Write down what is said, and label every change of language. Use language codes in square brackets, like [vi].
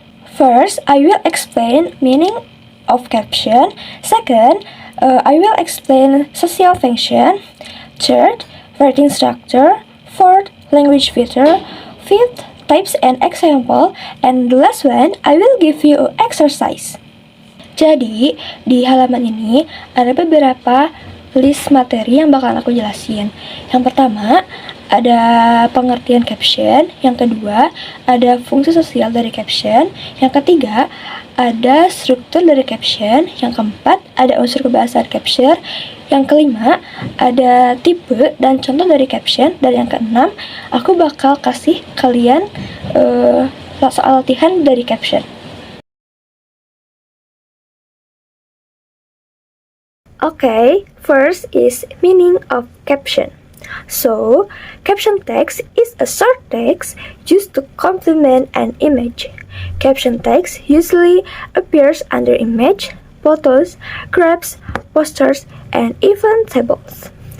[en] First, I will explain meaning of caption. Second, I will explain social function. Third, writing structure. Fourth, language feature. Fifth, types and example. And the last one, I will give you an exercise. [id] Jadi, di halaman ini ada beberapa list materi yang bakal aku jelasin. Yang pertama, ada pengertian caption. Yang kedua, ada fungsi sosial dari caption. Yang ketiga, ada struktur dari caption. Yang keempat, ada unsur kebahasaan caption. Yang kelima, ada tipe dan contoh dari caption. Dan yang keenam, aku bakal kasih kalian soal latihan dari caption. [en] Okay, first is meaning of caption. So, caption text is a short text used to complement an image. Caption text usually appears under image, photos, graphs, posters, and even tables.